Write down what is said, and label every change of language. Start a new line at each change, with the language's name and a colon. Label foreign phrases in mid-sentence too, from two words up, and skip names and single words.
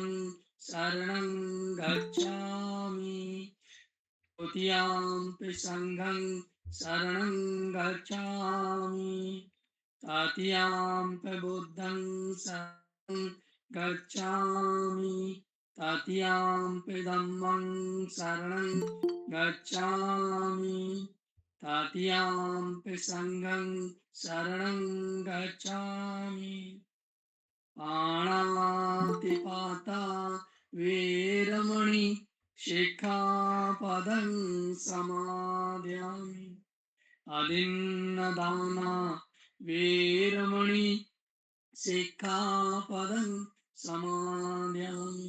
Pali: शरणं गच्छामि, द्वितीयां संघं शरणं गच्छामि, तृतीयां बुद्धं शरणं गच्छामि, तृतीयां धम्मं शरणं गच्छामि, तृतीयां संघं शरणं गच्छामि। पाणातिपाता वेरमणि शिक्षापदं समादयामि। अदिन्नदाना वेरमणि शिक्षापदं समादयामि।